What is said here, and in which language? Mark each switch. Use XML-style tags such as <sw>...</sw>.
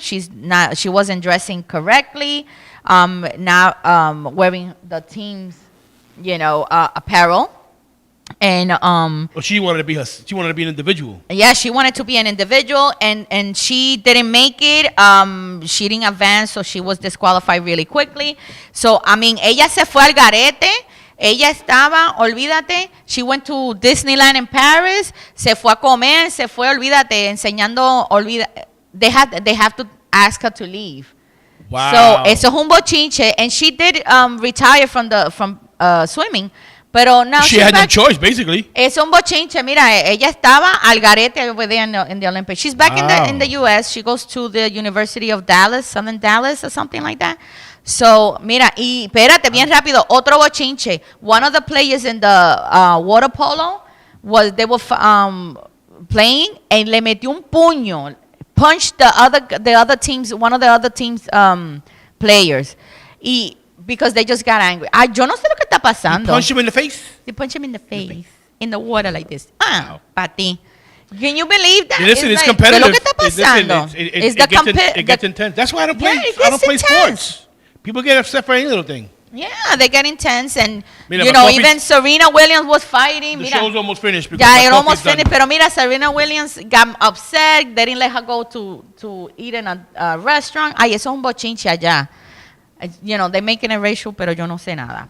<en>She wasn't dressing correctly. Now wearing the team's, apparel. And she wanted to be an individual. Yeah, she wanted to be an individual, and she didn't make it. She didn't advance, so she was disqualified really quickly. So I mean,</en> <es>ella se fue al garete. Ella estaba, olvídate,</es> <en>she went to Disneyland in Paris,</en> <es>se fue a comer, se fue, olvídate, enseñando,</es> <en>they have to ask her to leave. Wow.</en> <es>So eso es un bochinche,</es> <en>and she did retire from swimming.</en> <es>Pero</es> <en>now she had no choice, basically.</en> <es>Es un bochinche. Mira, ella estaba al garete</es> <en>over there in the Olympics. She's back in the U.S. She goes to the University of Dallas, Southern Dallas, or something like that. So,</en> <es>mira, y espérate, bien rápido, otro bochinche.</es> <en>One of the players in the water polo they were playing, and</en> <es>le metió un puño,</es> <en>punched the other teams, one of the other teams players, because they just got angry.</en> <es>Yo no sé lo que está pasando.</es> <en>You punched him in the face? They punch him in the face, in the water like this. Pati. Can you believe that? Listen, it's competitive.</en> <es>¿Qué es lo que está pasando?</es> <en>It gets intense. That's why I don't play. I don't play sports. People get upset for any little thing. Yeah, they get intense, and even Serena Williams was fighting. The show's almost finished. Yeah, it almost finished.</en> <es>Pero mira,</es> <en>Serena Williams got upset. They didn't let her go to eat in a restaurant.</en> <es>Ay, eso es un bochinche allá.</es> <en>They're making it racial,</en> <es>pero yo no sé nada.</es>